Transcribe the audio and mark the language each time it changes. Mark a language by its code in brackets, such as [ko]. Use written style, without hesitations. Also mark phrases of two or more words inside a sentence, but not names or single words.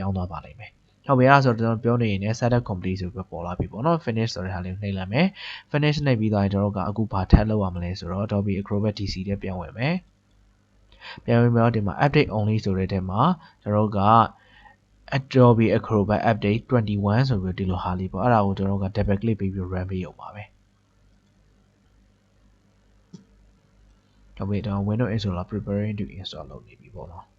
[my] င်းသွားပါလိမ့်မယ်ဟုတ်ပြီအဲ့ဒါဆိုတော့ကျွန်တော်ပြောနေရင်လည်း [en] setup complete [my] ဆိုပြီးပေါ်လာပြီပေါ့နော် finish ဆိုတဲ့ဟာလေးကိုနှိပ်လိုက်မယ် finish နှိပ်ပြီးသွားရင်ကျွန်တော်တို့ကအခုဘာထပ်လုပ်ရမလဲဆိုတော့ Adobe Acrobat DC ထဲပြန်ဝင်မယ်ပြန်ဝင်ပြီးတော့ဒီမှာ [en] update only [my] ဆိုတဲ့ထဲမှာကျွန်တော်တို့က Adobe Acrobat update 21ဆိုပြီးဒီလိုဟာလေးပေါ့အဲ့ဒါကိုကျွန်တော်တို့က [en] double click [my] ပြီး run ပေးရုံပါပဲဟုတ်ပြီတော့ [en] Windows installer preparing to install [my] လုပ်နေပြီပေါ့နော်